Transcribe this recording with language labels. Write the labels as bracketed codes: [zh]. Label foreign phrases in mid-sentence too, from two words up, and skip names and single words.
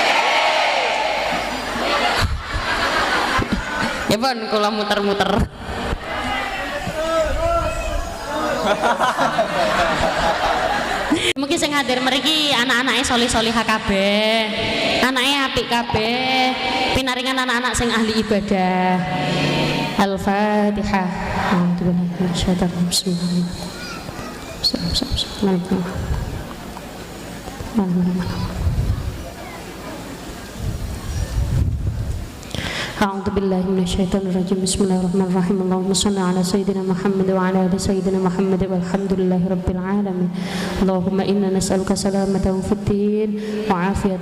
[jv] Ya pun kula muter-muter. Mungkin sing hadir mriki anak-anake solih-solihah kabeh. Anake apik kabeh. Pinaringan anak-anak sing ahli ibadah. [ar] Al-Fatihah. أعوذ بالله من الشيطان الرجيم بسم الله الرحمن الرحيم اللهم صل على سيدنا محمد وعلى آل سيدنا محمد والحمد لله رب العالمين اللهم إنا نسألك سلامة في الدين وعافية